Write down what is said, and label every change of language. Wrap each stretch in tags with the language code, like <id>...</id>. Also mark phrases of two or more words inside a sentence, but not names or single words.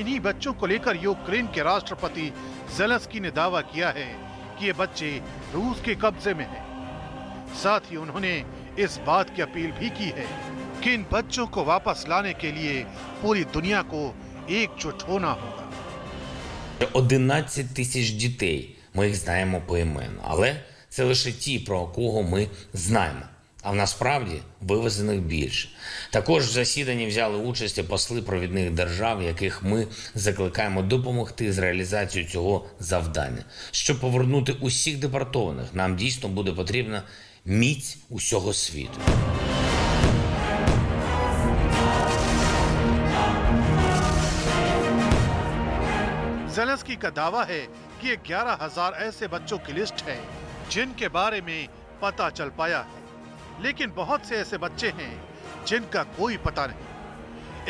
<hi>इन्हीं बच्चों को लेकर यूक्रेन के राष्ट्रपति जेलेंस्की ने दावा किया है कि ये बच्चे रूस के कब्जे में हैं। साथ ही उन्होंने इस बात की अपील भी की है कि इन बच्चों को वापस लाने के लिए पूरी दुनिया को एकजुट होना होगा।</hi> <uk>11 тисяч дітей, ми їх знаємо поіменно, але це лише ті, про кого ми знаємо. А насправді вивезених більше. Також в засіданні взяли участь посли провідних держав, яких ми закликаємо допомогти з реалізацією цього завдання. Щоб повернути усіх депортованих, нам дійсно буде потрібна міць усього світу.</uk> <hi>जेलेंस्की का दावा है कि 11,000 ऐसे बच्चों की लिस्ट है जिनके बारे में पता चल पाया है, लेकिन बहुत से ऐसे बच्चे हैं जिनका कोई पता नहीं।</hi>